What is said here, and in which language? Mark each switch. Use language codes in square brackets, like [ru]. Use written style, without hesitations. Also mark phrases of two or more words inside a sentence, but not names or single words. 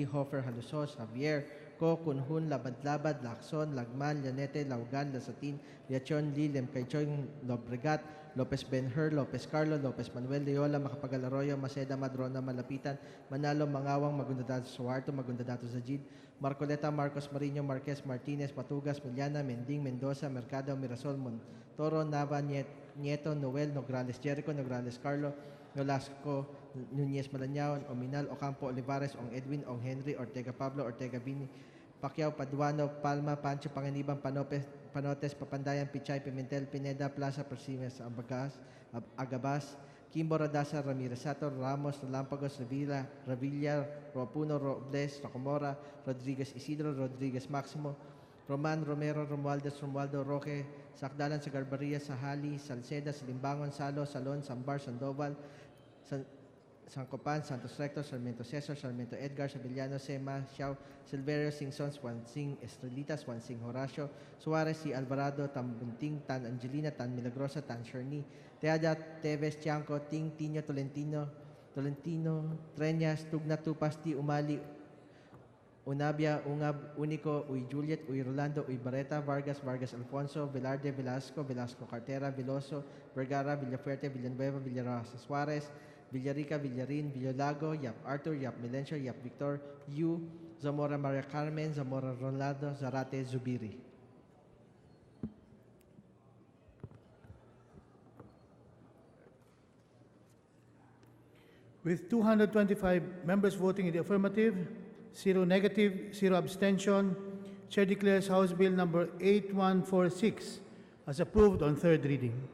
[en] Hofer, Halusos, Javier, Co, Kunhun, Labad-Labad, Lacson, Lagman, Llanete, Laugan, Lasatin, Liachon, Lilem, Kaichoy, Lobregat, Lopez Benher, Lopez Carlo, Lopez Manuel Leola, Macapagal Arroyo, Maceda Madrona, Malapitan, Manalo, Mangawang, Magundadato Suarto, Magundadato Zajid, Marcoleta, Marcos Marino, Marquez, Martinez, Matugas, Miliana, Mending, Mendoza, Mercado, Mirasol, Montoro, Nava, Nieto, Noel, Nograles Jericho, Nograles Carlo, Nolasco, Nunez Malañaon, Ominal, Ocampo, Olivares, Ong Edwin, Ong Henry, Ortega Pablo, Ortega Bini, Pacquiao, Paduano, Palma, Pancho, Panganiban, Panotes, Papandayan, Pichay, Pimentel, Pineda, Plaza, Persimes, Agabas, Kimbo, Radasa, Ramirez Sator, Ramos, Lampagos, Revilla, Roapuno, Robles, Rocomora, Rodriguez Isidro, Rodriguez Maximo, Roman, Romero, Romualdez, Roque, Sakdalan, Sagarbaria, Sahali, Salceda, Silimbangon, Salo, Salon, Sambar, Sandoval, Sancopan, Santos Recto, Sarmiento Cesar, Sarmiento Edgar, Sabillano, Sema, Xiao, Silverio, Singson, Swansing, Estrelitas, Swansing, Horacio, Suarez, si Alvarado, Tan Bunting, Tan Angelina, Tan Milagrosa, Tan Sherni, Teada, Teves, Tiangco, Ting, Tino, Tolentino, Treñas, Tugna, Tupasti, Umali, Unabia, Ungab, Unico, Uy Juliet, Uy Rolando, Uy Barreta, Vargas, Vargas Alfonso, Velarde, Velasco, Velasco Cartera, Veloso, Vergara, Villafuerte, Villanueva, Villarasa Suarez, Villarica, Villarin, Villolago, Yap Arthur, Yap Milencio, Yap Victor, Yu, Zamora Maria Carmen, Zamora Rolando, Zarate Zubiri. With 225 members voting in the affirmative, 0 negative, 0 abstention, Chair declares House Bill number 8146 as approved on third reading.